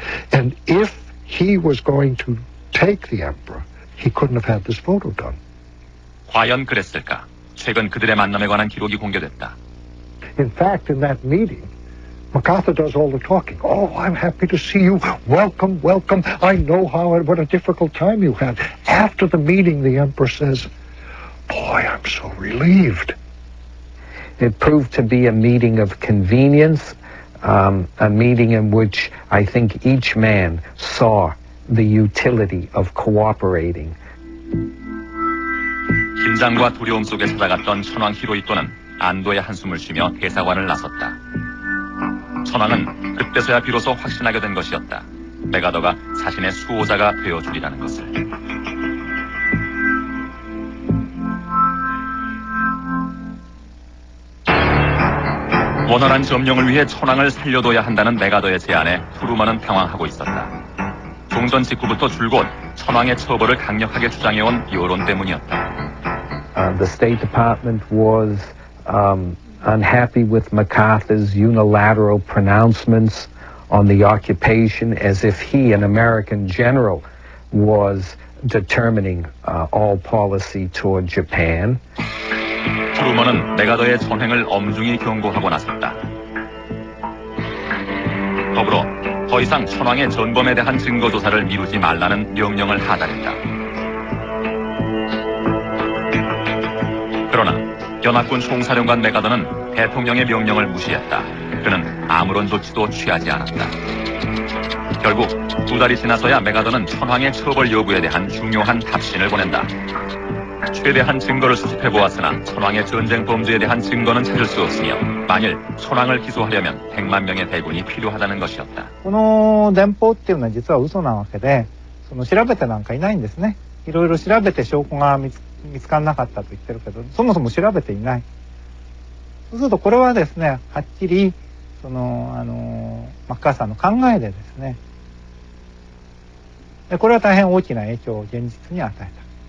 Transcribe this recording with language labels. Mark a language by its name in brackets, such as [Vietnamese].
[English] And if he was going to take the emperor, he couldn't have had this photo done. [Korean] 과연 그랬을까? 최근 그들의 만남에 관한 기록이 공개됐다. [English] In fact, in that meeting, MacArthur does all the talking. Oh, I'm happy to see you. Welcome, welcome. I know what a difficult time you had. After the meeting, the emperor says, boy, I'm so relieved. It proved to be a meeting of convenience, a meeting in which I think each man saw the utility of cooperating. [Korean] 긴장과 두려움 속에 찾아갔던 천황 히로히토는 안도의 한숨을 쉬며 대사관을 나섰다. 천황은 그때서야 비로소 확신하게 된 것이었다. 맥아더가 자신의 수호자가 되어주리라는 것을. 원활한 점령을 위해 천황을 살려둬야 한다는 맥아더의 제안에 트루먼은 당황하고 있었다. 종전 직후부터 줄곧 천황의 처벌을 강력하게 주장해온 여론 때문이었다. [English] The State Department was unhappy with MacArthur's unilateral pronouncements on the occupation, as if he, an American general, was determining all policy toward Japan. [Korean] 트루먼은 맥아더의 전횡을 엄중히 경고하고 나섰다. 더불어 더 이상 천황의 전범에 대한 증거 조사를 미루지 말라는 명령을 하달했다. 그러나 연합군 총사령관 맥아더는 대통령의 명령을 무시했다. 그는 아무런 조치도 취하지 않았다. 결국 2달이 지나서야 맥아더는 천황의 처벌 여부에 대한 중요한 답신을 보낸다. 최대한 증거를 수집해보았으나 천황의 전쟁 범죄에 대한 증거는 찾을 수 없으며 만일 천황을 기소하려면 100만 명의 대군이 필요하다는 것이었다. [Japanese] この電報っていうのは実は嘘なわけで、調べてなんかいないんですね。いろいろ調べて証拠が見つからなかったと言ってるけど、そもそも調べていない。そうするとこれはですね、はっきりマッカーサーの考えでですね、これは大変大きな影響を現実に与えた。